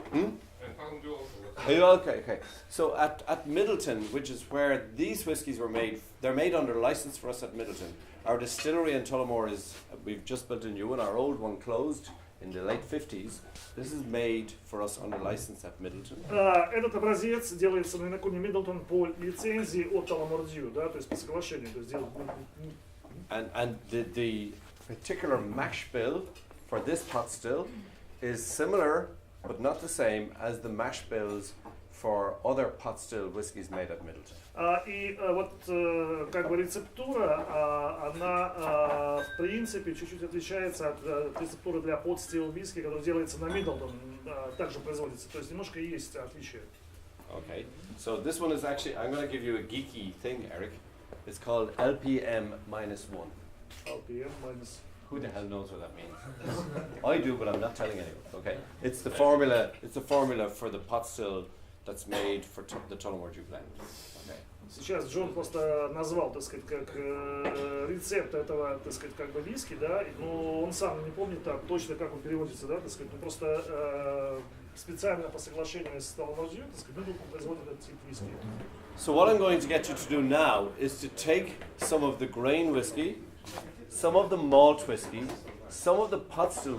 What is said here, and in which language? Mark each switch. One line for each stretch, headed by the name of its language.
English: And Palm Dew also. Okay. So at Middleton, which is where these whiskies were made, they're made under license for us at Middleton. Our distillery in Tullamore we've just built a new one. Our old one closed in the late 50s. This is made for us under license at Middleton.
Russian: Этот образец делается на винокурне Middleton по лицензии от Tullamore Dew, да, то есть по соглашению. То есть
English: And the particular mash bill for this pot still is similar, but not the same as the mash bills for other pot still whiskies made at Middleton.
Russian: И вот как бы рецептура, она в принципе чуть-чуть отличается от рецептуры для pot still виски, которая делается на Middleton, также производится. То есть немножко есть отличие.
English: Okay, so this one is actually, I'm going to give you a geeky thing, Eric. It's called LPM -1. LPM minus. Who the hell knows what that means? I do, but I'm not telling anyone. Okay, it's the formula. It's the formula for the pot still that's made for the Tullamore Dew blend. Okay.
Russian: Сейчас Джон просто назвал, так сказать, как рецепт этого, так сказать, как бы виски, да, но он сам не помнит так точно, как он переводится, да, так сказать, ну просто специально по соглашению с Tullamore Dew, так сказать, Middleton производит этот тип виски.
English: So what I'm going to get you to do now is to take some of the grain whiskey, some of the malt whiskey, some of the pot still